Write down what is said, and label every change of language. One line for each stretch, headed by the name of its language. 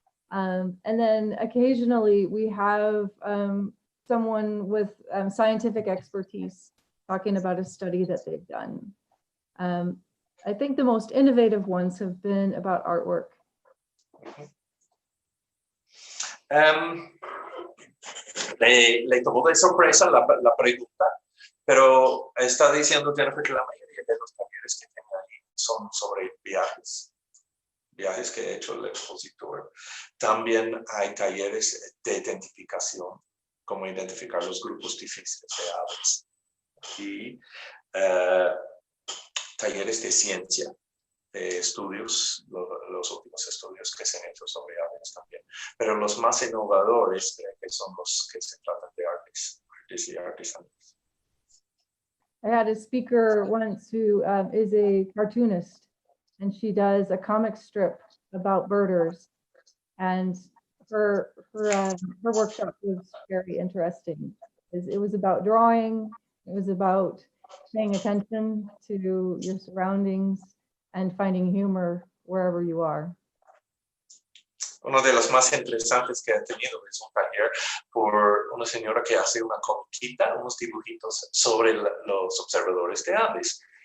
English: And then occasionally we have someone with scientific expertise talking about a study that they've done. I think the most innovative ones have been about artwork.
Spanish: Le tomó de sorpresa la pregunta, pero está diciendo Jennifer que la mayoría de los talleres que tiene ahí son sobre viajes que ha hecho el expositor. También hay talleres de identificación, como identificar los grupos difíciles de aves, y talleres de ciencia, de estudios, los últimos estudios que se han hecho sobre aves también. Pero los más innovadores creo que son los que se tratan de artes y artesanías.
English: I had a speaker once who is a cartoonist, and she does a comic strip about birders. And her workshop was very interesting. It was about drawing, it was about paying attention to your surroundings and finding humor wherever you are.
Spanish: Uno de los más interesantes que he tenido es un taller por una señora que hace una comiquita, unos dibujitos sobre los observadores de aves.